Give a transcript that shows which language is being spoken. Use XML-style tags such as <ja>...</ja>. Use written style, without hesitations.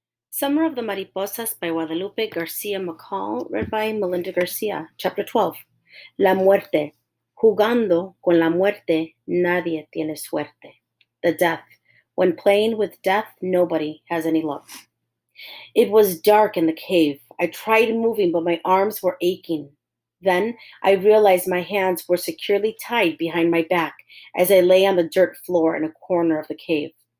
<en>Summer of the Mariposas by Guadalupe Garcia McCall, read by Melinda Garcia. Chapter 12.</en> <es>La muerte. Jugando con la muerte, nadie tiene suerte.</es> <en>The death. When playing with death, nobody has any luck. It was dark in the cave. I tried moving, but my arms were aching. Then I realized my hands were securely tied behind my back as I lay on the dirt floor in a corner of the cave.</en>